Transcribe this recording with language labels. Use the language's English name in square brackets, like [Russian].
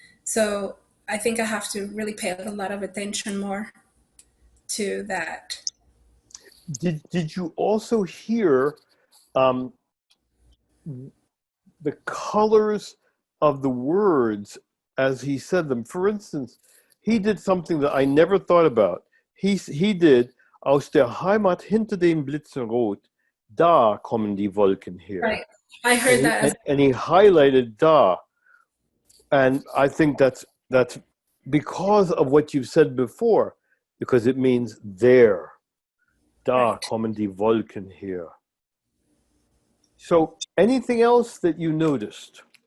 [English] So I think I have to really pay a lot of attention more to that. Did you also hear the colors of the words as he said them? For instance, he did something that I never thought about. He did [German] aus der Heimat hinter dem Blitzen rot, da kommen die Wolken her. [English] Right. I heard that. And he highlighted da. And I think that's because of what you've said before, because it means there. [German] Da [English] Right. [German] kommen die Wolken her. [English] So anything else that you noticed?